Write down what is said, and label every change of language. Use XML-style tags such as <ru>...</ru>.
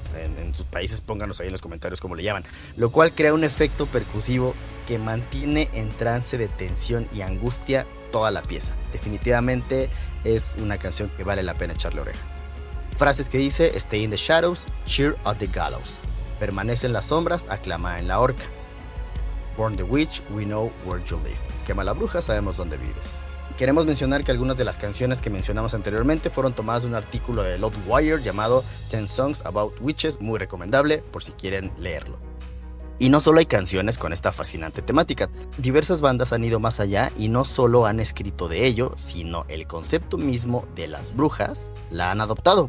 <es>En sus países pónganos ahí en los comentarios cómo le llaman, lo cual crea un efecto percusivo que mantiene en trance de tensión y angustia toda la pieza. Definitivamente es una canción que vale la pena echarle oreja. Frases que dice:</es> <en>Stay in the shadows, cheer at the gallows.</en> <es>Permanece en las sombras, aclama en la horca.</es> <en>Burn the witch, we know where you live.</en> <es>Quema la bruja, sabemos dónde vives. Queremos mencionar que algunas de las canciones que mencionamos anteriormente fueron tomadas de un artículo de Loudwire llamado 10 Songs About Witches, muy recomendable por si quieren leerlo. Y no solo hay canciones con esta fascinante temática, diversas bandas han ido más allá y no solo han escrito de ello, sino el concepto mismo de las brujas la han adoptado.</es>